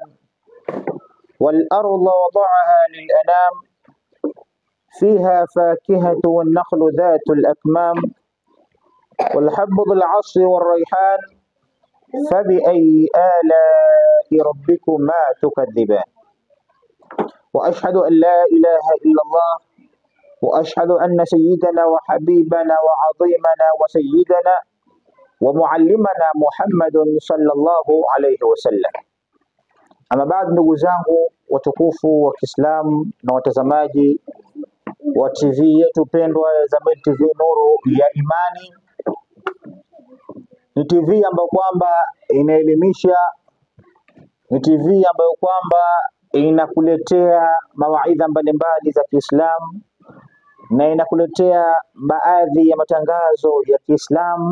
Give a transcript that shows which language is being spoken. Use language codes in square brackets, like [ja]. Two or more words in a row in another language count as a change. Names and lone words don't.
[ar] والأرض وضعها للأنام، فيها فاكهة والنخل ذات الأكمام، والحب ذو العصف والريحان، فبأي آلاء ربكما تكذبان. وأشهد أن لا إله إلا الله، وأشهد أن سيدنا وحبيبنا وعظيمنا وسيدنا ومعلمنا محمد صلى الله عليه وسلم. [sw] Ama baada, ndugu zangu watukufu wa Kiislamu na watazamaji wa TV yetu pendwa ya Zamyl TV Nuru ya Imani, ni TV ambayo kwamba inaelimisha, ni TV ambayo kwamba inakuletea mawaidha mbalimbali za Kiislamu na inakuletea baadhi ya matangazo ya Kiislamu.